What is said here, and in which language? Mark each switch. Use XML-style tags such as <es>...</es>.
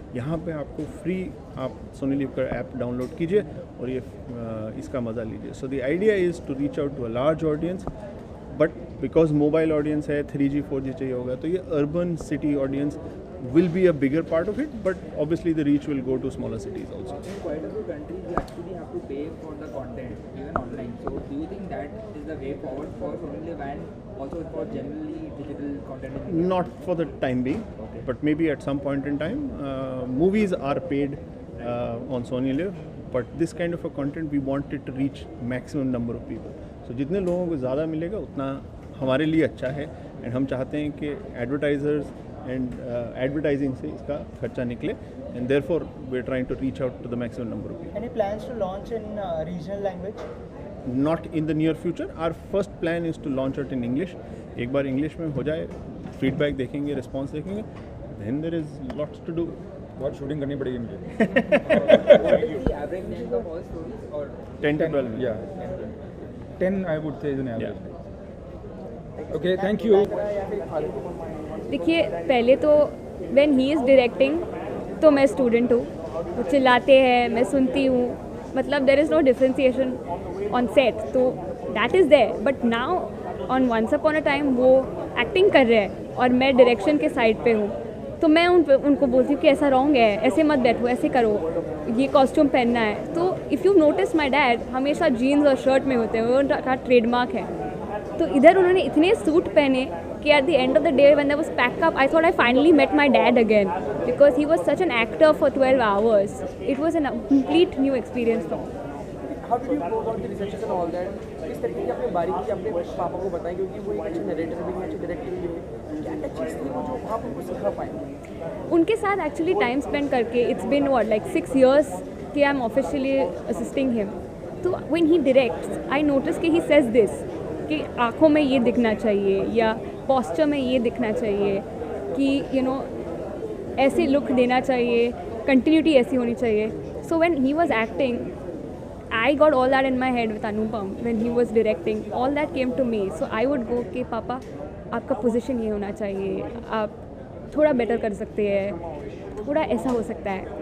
<hi>यहाँ पे आपको फ्री आप सोनी लिव का ऐप डाउनलोड कीजिए और ये इसका मज़ा लीजिए।</hi> <en>so the idea is to reach out to a large audience, but because mobile audience है, 3G 4G</en> <hi>चाहिए होगा, तो ये</hi> <en>Urban city audience will be a bigger part of it, but obviously the reach will go to smaller cities also. In quite a few countries, you actually have to pay for the content, even online. So, do you think that is the way forward for Sony Live and also for generally digital content? Not for the time being, okay. But maybe at some point in time, movies are paid on Sony Live, but this kind of a content we want it to reach maximum number of people.</en> <hi>So जितने लोगों को ज़्यादा मिलेगा उतना हमारे लिए अच्छा है, and हम चाहते हैं कि advertisers and advertising से इसका खर्चा निकले,</hi> <en>and therefore we're trying to reach out to the maximum number of people. Any plans to launch in regional language? Not in the near future. Our first plan is to launch it in English.</en> <hi>एक बार English में हो जाए, feedback देखेंगे, response देखेंगे,</hi> <en>then there is lots to do.</en> <hi>बहुत shooting करनी पड़ेगी मुझे.</hi> <en>What is the average length of all stories? Or 10 to 12. Yeah, 10 I would say is an average. Okay, thank you.</en> <hi>देखिए, पहले तो when he is directing तो मैं student हूँ, वो चिल्लाते हैं, मैं सुनती हूँ, मतलब</hi> <en>there is no differentiation on set,</en> <hi>तो that is there.</hi> <en>But now on Once Upon a Time</en> <hi>वो एक्टिंग कर रहे हैं और मैं डायरेक्शन के साइड पे हूँ, तो मैं उनको बोलती हूँ कि ऐसा रॉन्ग है, ऐसे मत बैठो, ऐसे करो, ये कॉस्ट्यूम पहनना है. तो</hi> <en>if you notice my dad</en> <hi>हमेशा जीन्स और शर्ट में होते हैं, वो उनका ट्रेडमार्क है. तो इधर उन्होंने इतने सूट पहने</hi> <en>कि at the end of the day when I was pack up I thought I finally met my dad again because he was such an actor for 12 hours. It was an complete new experience for me. How did you go about the researches and all that?</en> <hi>किस तरीके की आपने बारीकी अपने पापा को बताई, क्योंकि वो एक अच्छे नरेटर भी हैं, अच्छे डायरेक्टर भी हैं, क्या क्या चीज़ थी वो जो आप उनको सिखा पाए? उनके साथ एक्चुअली टाइम स्पेंड करके</hi> <en>It's been what like 6 years कि I am officially assisting him.</en> <hi>तो</hi> <en>when he directs I notice</en> <hi>कि ही सेज दिस कि आँखों में ये दिखना चाहिए या पोस्चर में ये दिखना चाहिए कि यू नो ऐसे लुक देना चाहिए, कंटिन्यूटी ऐसी होनी चाहिए.</hi> <en>So when he was acting I got all that in my head with Anupam when he was directing. All that came to me. So I would go</en> <hi>कि पापा आपका position ये होना चाहिए, आप थोड़ा बेटर कर सकते हैं, थोड़ा ऐसा हो सकता है.</hi>